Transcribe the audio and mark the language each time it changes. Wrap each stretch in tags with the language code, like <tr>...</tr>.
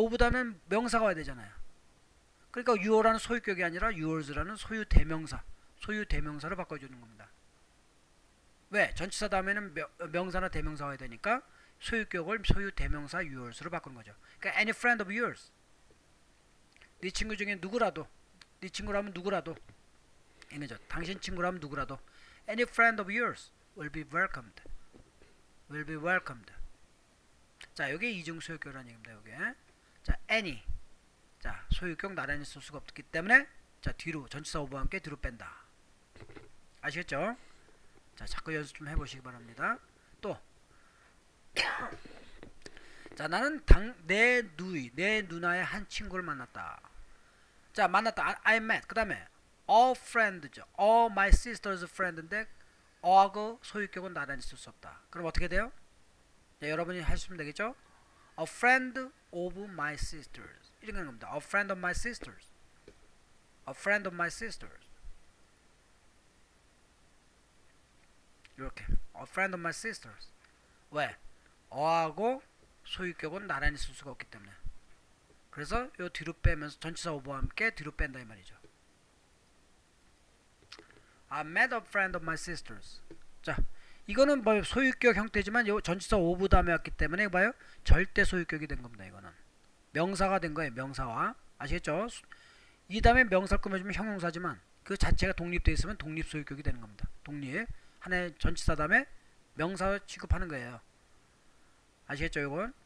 <ko>of 다음엔 명사가 와야 되잖아요. 그러니까 your라는 소유격이 아니라 yours라는 소유 대명사로 바꿔주는 겁니다. 왜? 전치사 다음에는 명사나 대명사가 와야 되니까 소유격을 소유 대명사 yours로 바꾸는 거죠. 그러니까</ko> <en>any friend of yours,</en> <ko>네 친구 중에 누구라도, 네 친구라면 누구라도 이거죠. 당신 친구라면 누구라도</ko> <en>any friend of yours will be welcomed. will be welcomed.</en> <ko>자 여기 이중 소유격이라는 얘기입니다. 여기 자 any, 자 소유격 나란히 쓸 수가 없기 때문에 자 뒤로 전치사 오버와 함께 뒤로 뺀다. 아시겠죠? 자 자꾸 연습 좀 해보시기 바랍니다. 또 자 나는 내 누나의 한 친구를 만났다. 자 만났다.</ko> <en>I met.</en> <ko>그 다음에 a friend죠.</ko> <en>a my sister's friend</en> <ko>인데 어하고 소유격은 나란히 쓸 수 없다. 그럼 어떻게 돼요? 자, 여러분이 하시면 되겠죠?</ko> <en>A friend of my sisters,</en> <ko>이런 겁니다.</ko> <en>A friend of my sisters. A friend of my sisters.</en> <ko>이렇게</ko> <en>A friend of my sisters.</en> <ko>왜? 어하고 소유격은 나란히 쓸 수가 없기 때문에. 그래서 요 뒤로 빼면서 전치사 오버와 함께 뒤로 뺀다 이 말이죠.</ko> <en>I met a friend of my sisters.</en> <ko>자, 이거는 뭐 소유격 형태지만 요 전치사 오브 다음에 왔기 때문에 봐요. 절대 소유격이 된 겁니다. 이거는 명사가 된 거예요. 명사화. 아시겠죠? 이 다음에 명사를 꾸며주면 형용사지만 그 자체가 독립되어 있으면 독립 소유격이 되는 겁니다. 독립. 하나의 전치사 다음에 명사 취급하는 거예요. 아시겠죠? 이건.</ko>